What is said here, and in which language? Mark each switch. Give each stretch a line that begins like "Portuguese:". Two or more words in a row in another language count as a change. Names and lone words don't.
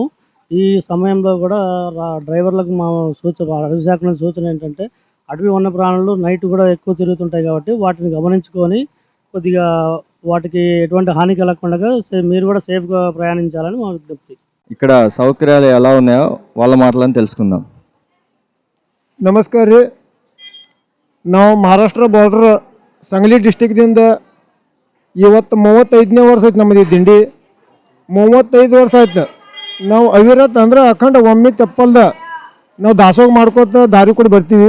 Telugu: ఈ సమయంలో కూడా డ్రైవర్లకు మా అటవీ శాఖ నుంచి సూచన ఏంటంటే, అటవీ వన్య ప్రాణులు నైట్ కూడా ఎక్కువ తిరుగుతుంటాయి కాబట్టి వాటిని గమనించుకొని కొద్దిగా వాటికి ఎటువంటి హాని కలగకుండా మీరు కూడా సేఫ్గా ప్రయాణించాలని మా విజ్ఞప్తి. ఇక్కడ సౌకర్యాలు ఎలా ఉన్నాయో వాళ్ళ మాటలను తెలుసుకుందాం.
Kannada: ನಮಸ್ಕಾರ ರೀ. ನಾವು ಮಹಾರಾಷ್ಟ್ರ ಬಾರ್ಡರ್ ಸಂಗಲಿ ಡಿಸ್ಟಿಕ್ದಿಂದ ಇವತ್ತು 35ನೇ ವರ್ಷ ಐತೆ ನಮ್ಮದು ಈ ದಿಂಡಿ. 35 ವರ್ಷ ಆಯ್ತು ನಾವು ಅವಿರತ್ ಅಂದ್ರೆ ಅಖಂಡ ಒಮ್ಮೆ ತೆಪ್ಪಲ್ದ ನಾವು ದಾಸೋಗ ಮಾಡ್ಕೋತ ದಾರಿ ಕೂಡ ಬರ್ತೀವಿ.